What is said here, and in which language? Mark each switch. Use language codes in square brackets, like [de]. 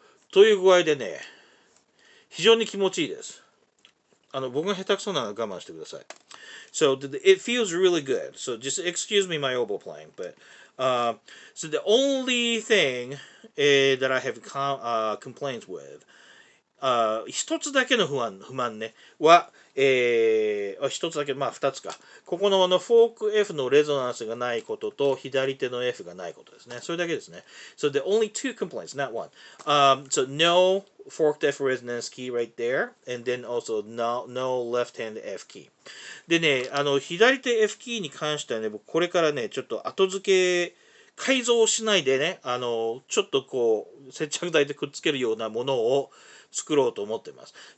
[ja] という具合でね、非常に気持ちいいです。僕が下手くそなのは我慢してください。 [en] So it feels really good. So just excuse me my oboe playing, but so the only thing that I have complaints with, [ja] 一つだけの不満ねは、一つだけまあ二つか。ここのフォーク F のレゾナンスがないことと左手の F がないことですね。それだけですね。 [en] So the only two complaints, not one. So no forked F resonance key right there, and then also no left hand F key. [ja] でね、左手 F キーに関してはね、僕これからね、ちょっと後付け改造しないでね、ちょっとこう接着剤でくっつけるようなものを作ろうと思ってます。